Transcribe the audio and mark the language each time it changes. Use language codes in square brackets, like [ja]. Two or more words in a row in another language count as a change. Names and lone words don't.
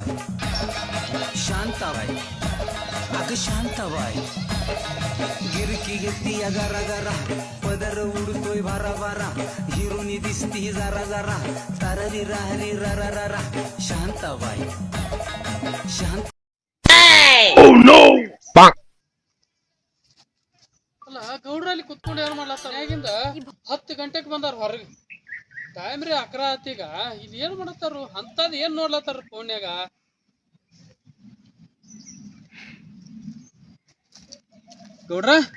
[mr] शांताबाई अग शांताबाई गिरकी घेती अगारा गारा पदर उडतोय भारा भारा हिरोनी दिसती जरा जरा ताररी राहरी रा रा रा शांताबाई शांत [kn] ಅಲ್ಲ ಗೌಡ್ರಲ್ಲಿ ಕುತ್ಕೊಂಡು ಏನ್ ಮಾಡ್ಲತ್ತಾರ ಹೇಗಿಂದ 10 ಗಂಟೆಗೆ ಬಂದಾರ ಹೊರಗೆ ಟೈಮ್ ರೀ 11 ಆತೀಗ ಇದು ಏನ್ ಮಾಡತ್ತಾರು ಅಂತದ್ ಏನ್ ನೋಡ್ಲತ್ತಾರ ಫೋನ್ಯಾಗ ಗೌಡ್ರ